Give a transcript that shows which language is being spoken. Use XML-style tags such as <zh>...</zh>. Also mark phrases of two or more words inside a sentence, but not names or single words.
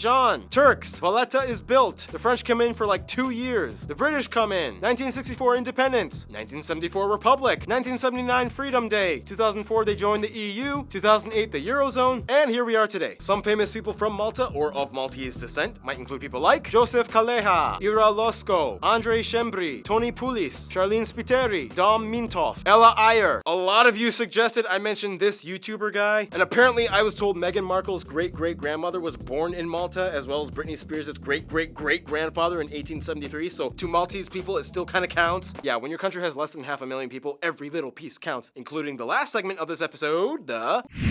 <en>John, Turks, Valletta is built. The French come in for like 2 years. The British come in. 1964 independence, 1974 republic, 1979 Freedom Day, 2004 they joined joined the EU, 2008 the Eurozone, and here we are today. Some famous people from Malta, or of Maltese descent, might include people like Joseph Kaleha, Ira Losco, Andre Shembri, Tony Pulis, Charlene Spiteri, Dom Mintoff, Ella Ayer. A lot of you suggested I mention this YouTuber guy, and apparently I was told Meghan Markle's great-great-grandmother was born in Malta, as well as Britney Spears' great-great-great-grandfather in 1873, so to Maltese people it still kind of counts. Yeah, when your country has less than 500,000 people, every little piece counts, including the last segment of this episode, the...</en>